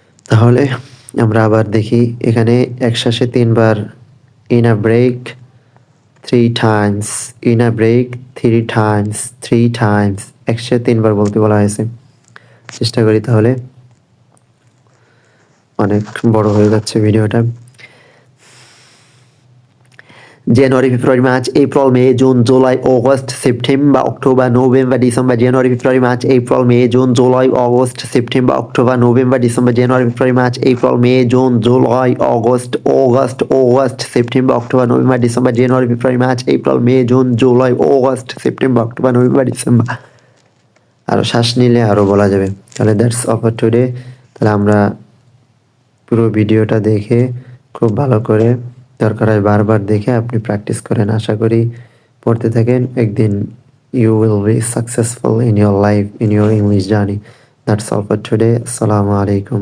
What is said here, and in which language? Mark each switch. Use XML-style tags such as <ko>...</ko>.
<bn>তাহলে আমরা আবার দেখি এখানে একশ্বাসে 3 বার</bn> <en>in a break 3 times,</en> <bn>in a break 3 Times, 3 Times, একসাথে 3 বার বলতে বলা হয়েছে। চেষ্টা করি তাহলে, অনেক বড় হয়ে যাচ্ছে ভিডিওটা।</bn> <en>January, February, March, April, May, June, July, August, September, October, November, December, January, February, March, April, May, June, July, August, September, October, November, December, January, February, March, April, May, June, July, August, September, October, November, December, January, February, March, April, May, June, July, August, September, October, November, December।</en> <bn>আরও শ্বাস নিলে আরও বলা যাবে। তাহলে</bn> <en>That's all for today.</en> <bn>তাহলে আমরা পুরো ভিডিওটা দেখে খুব ভালো করে, দরকার হয় বারবার দেখে আপনি প্র্যাকটিস করেন। আশা করি পড়তে থাকেন, একদিন</bn> <en>You will be successful in your life, in your English journey. That's all for today.</en> <bn>আসসালামু আলাইকুম।</bn>